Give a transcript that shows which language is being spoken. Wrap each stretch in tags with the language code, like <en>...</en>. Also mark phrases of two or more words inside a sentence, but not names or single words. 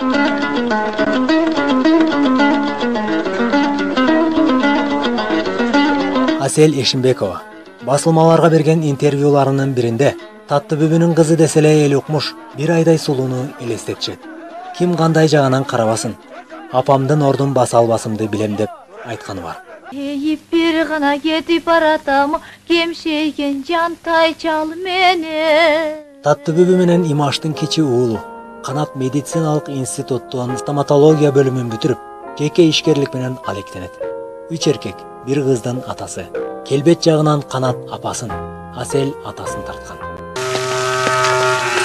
<ky>Асел Эшимбекова басылмаларга берген интервьюларынын биринде Татты Бүбүнүн кызы деселе эл укмуш, бир айдай сулууну элестетишет. Ким кандай жагынан карабасын, апамдын ордун баса албасымды билем деп айтканы бар. Бир гана кетип баратам, кемшейген жантай чал мени. Татты Бүбү менен Имаштын кичи уулу Канат медициналык институттун стоматология бөлүмүн бүтүрүп, жеке ишкерлик менен алектенет. 3 эркек, бир кыздын атасы. Келбет жагынан Канат апасын, Асел атасын тарткан.</ky>